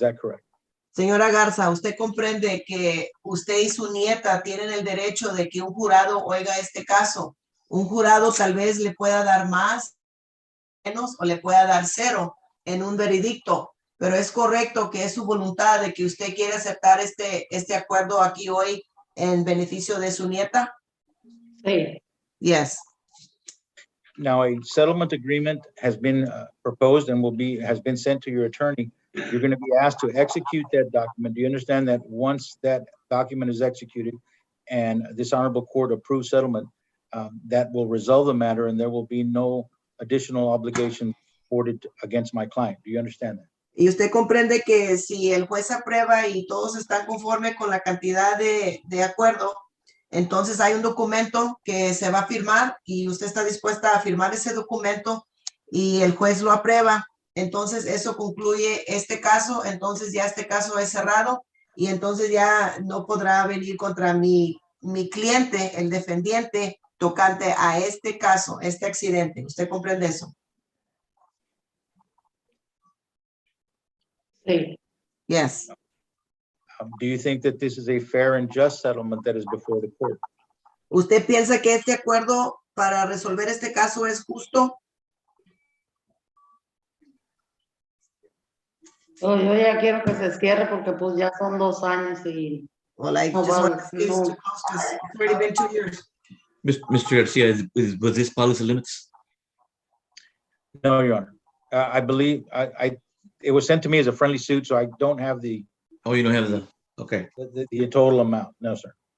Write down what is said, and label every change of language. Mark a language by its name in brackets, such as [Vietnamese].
[English] Is that correct? [Spanish] Señora Garza, usted comprende que usted y su nieta tienen el derecho de que un jurado oiga este caso. Un jurado tal vez le pueda dar más, menos o le pueda dar 0 en un veredicto, pero es correcto que es su voluntad de que usted quiere aceptar este acuerdo aquí hoy en beneficio de su nieta. sí, [English] Yes. Now, a settlement agreement has been proposed and has been sent to your attorney. You're going to be asked to execute that document. Do you understand that once that document is executed and this honorable court approves settlement, that will resolve the matter and there will be no additional obligation reported against my client? Do you understand that? [Spanish] Y usted comprende que si el juez aprueba y todos están conforme con la cantidad de acuerdo, entonces hay un documento que se va a firmar y usted está dispuesta a firmar ese documento y el juez lo aprueba. Entonces eso concluye este caso, entonces ya este caso es cerrado y entonces ya no podrá venir contra mi cliente, el defendiente, tocante a este caso, este accidente. ¿Usted comprende eso? sí. [English] Yes. Do you think that this is a fair and just settlement that is before the court? [Spanish] ¿Usted piensa que este acuerdo para resolver este caso es justo? Yo ya quiero que se cierre porque pues ya son 2 años y [English] Well, I No, just well, want to case no. to close because it's already been 2 years. Mr. Garcia, was this policy limits? No, Your Honor. I believe it was sent to me as a friendly suit, so I don't have the Oh, you don't have the, okay, total amount. No, sir.